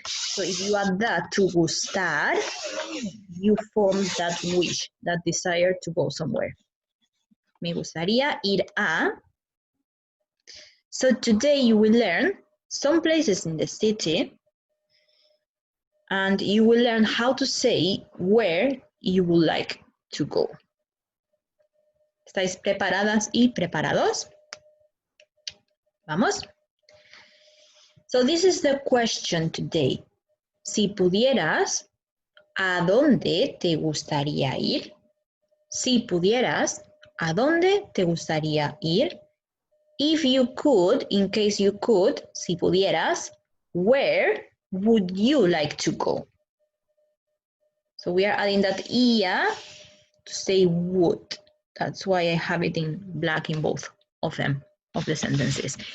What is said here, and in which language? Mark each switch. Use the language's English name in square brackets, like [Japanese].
[English] So if you add that to gustar, you form that wish, that desire to go somewhere. [Spanish] Me gustaría ir a. [English] So today you will learn some places in the city and you will learn how to say where you would like to go. [Spanish] ¿Estáis preparadas y preparados? Vamos. [English] So this is the question today. [Spanish] Si pudieras, ¿a dónde te gustaría ir? Si pudieras, ¿a dónde te gustaría ir? [English] If you could, in case you could, [Spanish] si pudieras, [English] where would you like to go? So we are adding that ia to say would. That's why I have it in black in both of them, of the sentences.